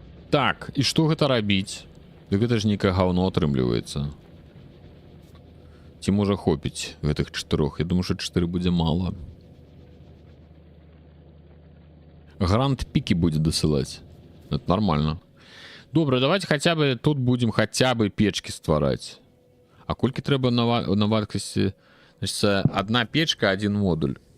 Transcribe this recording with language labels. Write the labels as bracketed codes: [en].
[be] Так, і што гэта рабіць? Дык гэта ж нейкае гаўно атрымліваецца. Ці можа хопіць гэтых 4? Я думаю, што 4 будзе мала. Грант пікі будзе дасылаць. [ru] Это нормально. Добра, давайте хотя бы тут будем хотя бы печки ствараць. [be] А колькі трэба на варткасці? [ru] Значит, одна печка, один модуль.